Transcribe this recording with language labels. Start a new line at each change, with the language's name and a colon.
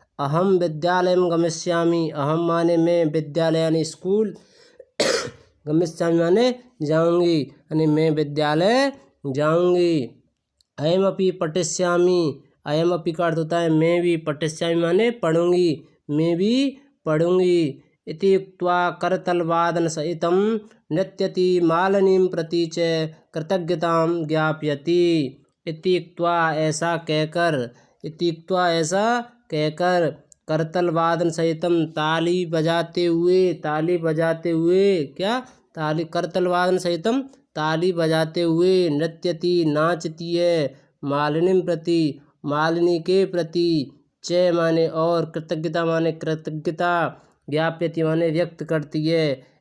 Sanskrit: अहम विद्यालयं गमिष्यामि,
Hindi: अहम माने मैं, विद्यालय यानी स्कूल, गमिष्यामि माने जाऊंगी, यानी मैं विद्यालय जाऊंगी।
Sanskrit: अयमपि पठिष्यामि,
Hindi: अयमपि का अर्थ होता है मैं भी, पठिष्यामि माने पढ़ूंगी, मैं भी पढ़ूंगी।
Sanskrit: इति उक्त्वा करतलवादन सहितं नृत्यति मालिनीं प्रति च कृतज्ञतां ज्ञापयति। इति उक्त्वा
Hindi: ऐसा कहकर, इति उक्त्वा ऐसा कहकर,
Sanskrit: करतलवादन सहितम
Hindi: ताली बजाते हुए, ताली बजाते हुए, क्या ताली, करतलवादन सहितम ताली बजाते हुए,
Sanskrit: नृत्यति
Hindi: नाचती है,
Sanskrit: मालिनी प्रति
Hindi: मालिनी के प्रति, च माने और, कृतज्ञता माने कृतज्ञता,
Sanskrit: ज्ञाप्यति
Hindi: माने व्यक्त करती है।